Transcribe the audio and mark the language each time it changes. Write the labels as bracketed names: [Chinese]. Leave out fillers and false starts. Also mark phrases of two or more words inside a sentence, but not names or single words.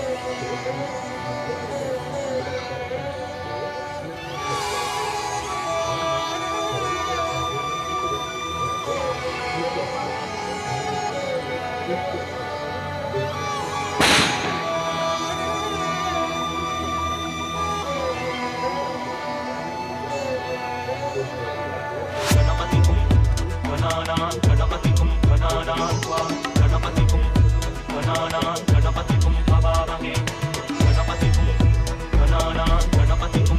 [Gujarati] તેથી બીજા રોટલાના ટુકડા કરતાં એ નાનો થઈ જાય છે અને ફરી એ ખાધેલો ટુકડો રાજ્યમાં મૂકે છે અને બિલાડીઓ પૂછે છે, "તેથી શું થયું?" તો પરિવારો તો [Sanskrit] गणपतिं [Gujarati] બીજાથી [Sanskrit] गणानां [Gujarati] પૂછે [Sanskrit] गणपतिं गणानां त्वा गणपतिं गणानां गणपतिं भवामहे गणपतिं गणानां गणपतिं